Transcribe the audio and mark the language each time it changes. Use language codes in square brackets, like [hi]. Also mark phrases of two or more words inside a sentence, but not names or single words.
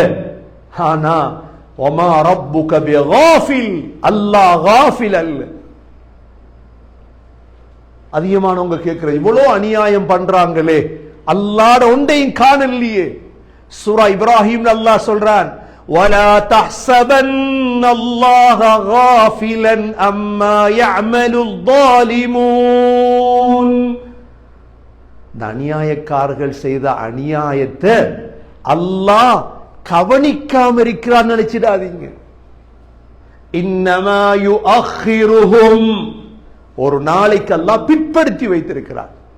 [ta] ஆனா [ar] وما ربك بغافل, [ta] அல்லாஹ் காஃபில் அல்ல. அதிகமானவங்க கேட்கிற, இவ்வளோ அநியாயம் பண்றாங்களே, அல்லாஹ் ஒன்றையும் காணலையே. சூரா இப்ராஹிம் அல்லாஹ் சொல்றான், [ar] وَلَا تَحْسَبَنَّ اللَّهَ غَافِلًا عَمَّا يَعْمَلُ الظَّالِمُونَ. [ta] இந்த அநியாயக்காரர்கள் செய்த அநியாயத்தை அல்லாஹ் கவனிக்காம இருக்கிறான்னு நினைச்சிடாதீங்க. [ar] إنما يؤخرهم, [ta] ஒரு நாளைக்கு அல்லாஹ் பிற்படுத்தி வைத்திருக்கிறார்.